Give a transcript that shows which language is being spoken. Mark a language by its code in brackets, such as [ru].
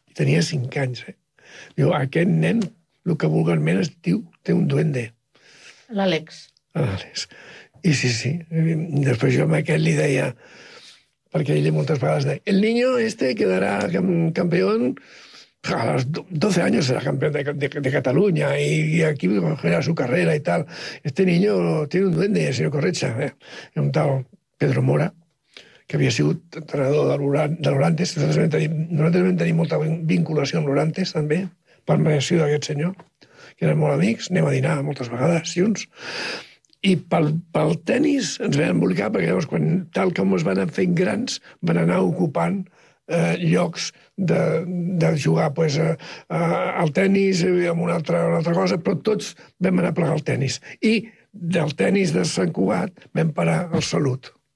[ca] I tenia 5 anys, eh? Diu, aquest nen, el que vulgarment es diu, té un duende. L'Àlex. I sí. I després jo amb aquest li deia, perquè ell moltes vegades deia, [es] el niño este [ca] quedarà [es] campeón... A los 12 años era campeón de Cataluña y aquí era su carrera y tal. Este niño tiene un duende, el señor Corretja, ¿eh? Un tal Pedro Mora, que había sido entrenador de l'Orantes. Nosotros también teníamos mucha vinculación con l'Orantes, también, por mediación de aquel señor, que eran muy amigos, [ca] anem a dinar [es] muchas veces [ca] junts. I pel tenis ens vam embolicar, perquè llavors, quan, tal com es van fent grans, van anar ocupant llocs de jugar pues, al tennis i amb una altra cosa, però tots vam anar a plegar al tennis. I del tennis de Sant Cugat vam parar al Salut.